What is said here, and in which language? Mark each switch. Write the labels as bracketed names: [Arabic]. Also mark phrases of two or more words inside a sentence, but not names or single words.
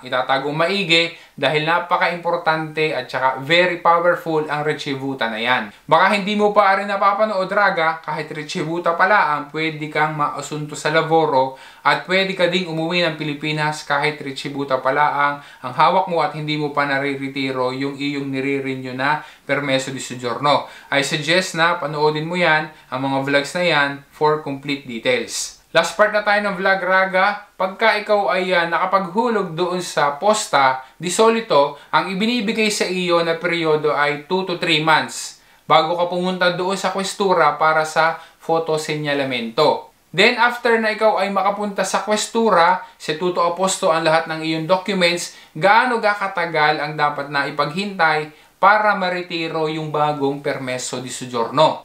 [Filipino] Itatagong maigi dahil napaka-importante at saka [English] very powerful [Filipino] ang ricevuta na yan. Baka hindi mo pa rin napapanood, raga, kahit ricevuta pala ang pwede kang maasunto sa laboro at pwede ka ding umuwi ng Pilipinas kahit ricevuta pala ang hawak mo at hindi mo pa nare-retiro yung iyong nire-renew na [Italian] permeso di soggiorno. [English] I suggest [Filipino] na panoodin mo yan, ang mga vlogs na yan, [English] for complete details. [Filipino] Last part na tayo ng vlog, raga. Pagka ikaw ay nakapaghulog doon sa [Italian] posta di solito, [Filipino] ang ibinibigay sa iyo na peryodo ay [English] 2 to 3 months [Filipino] bago ka pumunta doon sa questura para sa fotosenyalamento. Then after na ikaw ay makapunta sa questura, si [Italian] Tuto Aposto [Filipino] ang lahat ng iyong documents, gaano katagal ang dapat na ipaghintay para maretiro yung bagong [Italian] permeso di soggiorno.